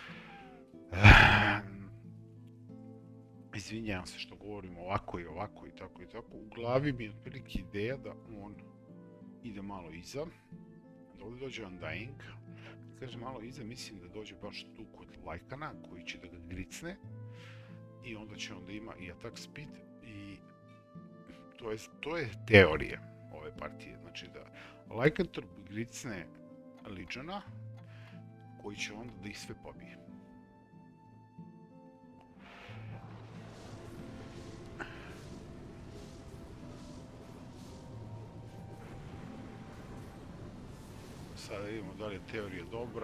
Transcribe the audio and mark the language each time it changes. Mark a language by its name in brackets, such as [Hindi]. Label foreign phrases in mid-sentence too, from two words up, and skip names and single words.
[Bosnian] Izvinjavam se što govorim ovako i ovako i tako i tako. U glavi mi je otprilike ideja da on ide malo iza. Da ovdje dođe Undying. Kaže malo iza, mislim da dođe baš tu kod Lajkana koji će da ga gricne i onda će onda ima i [English] attack speed [Bosnian] i to je teorija ove partije, znači da Lycanthrope gricne Legiona koji će onda da ih sve pobije. Sada vidimo da li je teorija dobra.